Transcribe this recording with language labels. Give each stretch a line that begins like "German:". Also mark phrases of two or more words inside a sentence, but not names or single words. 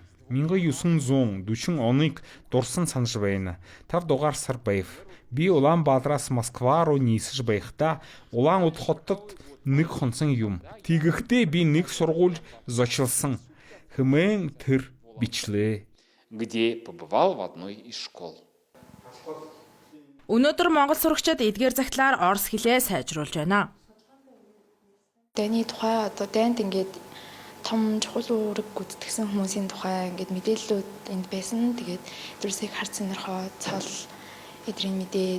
Mongolian: 1940 оныг дурсан санаж байна. 5 дугаар сар байв. Би Улаанбаатараас Москва руу нийсэж байхдаа Улаан удал хотод нэг хонсон юм. Тэгэхдээ би нэг сургууль зочилсан. Хэмээн тэр бичлээ.
Russian: Где побывал в одной из школ.
Mongolian: Өнөөдөр Монгол сурагчид эдгээр захидлаар орос хэлээ сайжруулж байна. Дайны тухай одоо дайнд ингээд том чухал үүрэг гүйцэтгэсэн хүмүүсийн тухай ингээд мэдээллүүд энд байсан. Тэгээд зүрсийг харц сонирхоо цол эдрийн мэдээд